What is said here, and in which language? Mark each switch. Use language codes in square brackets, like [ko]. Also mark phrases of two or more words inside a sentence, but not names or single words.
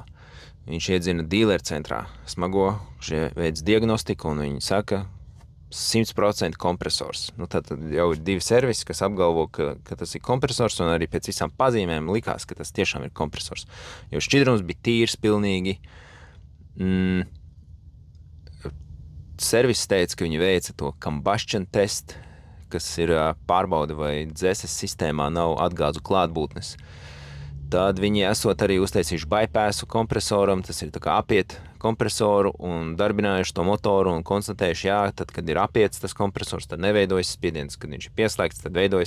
[lv] Viņš iedzina dealeru centrā smago, šie veids diagnostiku, un viņi saka 100% kompresors. Tad jau ir divi servisi, kas apgalvo, ka tas ir kompresors, un arī pēc visām pazīmēm likās, ka tas tiešām ir kompresors. Jo šķidrums bija tīrs pilnīgi. Servis teica, ka viņi veica to [en] combustion test, [lv] kas ir pārbauda, vai dzēses sistēmā nav atgāzu klātbūtnes. Tad viņi esot arī uztaisījuši bypassu kompresoram, tas ir tā kā apiet kompresoru un darbinājuši to motoru un konstatējuši, jā, tad, kad ir apiets tas kompresors, tad neveidojas spiediens, kad viņš ir pieslēgts, tad veidojas.